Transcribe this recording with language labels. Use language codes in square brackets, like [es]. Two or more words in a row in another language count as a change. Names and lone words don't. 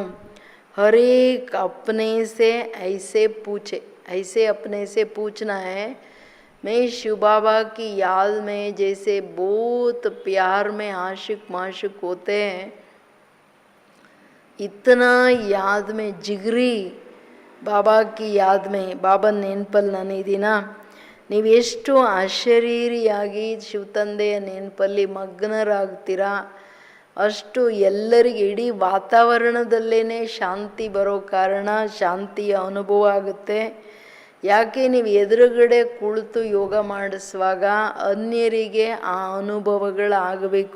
[hi] हर एक अपने से ऐसे अपने से पूछना है, मैं शिव बाबा की याद में जैसे बहुत प्यार में आशिक माशिक होते हैं, इतना याद में जिगरी बाबा की याद में बाबा [kn] ನೆನಪಲ್ಲಿ ನಾನಿದ್ದೀನಾ. ನೀವು ಎಷ್ಟು ಅಶರೀರಿಯಾಗಿ ಶಿವತಂದೆಯ ನೆನಪಲ್ಲಿ ಮಗ್ನರಾಗ್ತೀರಾ ಅಷ್ಟು ಎಲ್ಲರಿಗೆ ಇಡೀ ವಾತಾವರಣದಲ್ಲೇ ಶಾಂತಿ ಬರೋ ಕಾರಣ ಶಾಂತಿಯ ಅನುಭವ ಆಗುತ್ತೆ. ಯಾಕೆ ನೀವು ಎದುರುಗಡೆ ಕುಳಿತು ಯೋಗ ಮಾಡಿಸುವಾಗ ಅನ್ಯರಿಗೆ ಆ ಅನುಭವಗಳಾಗಬೇಕು.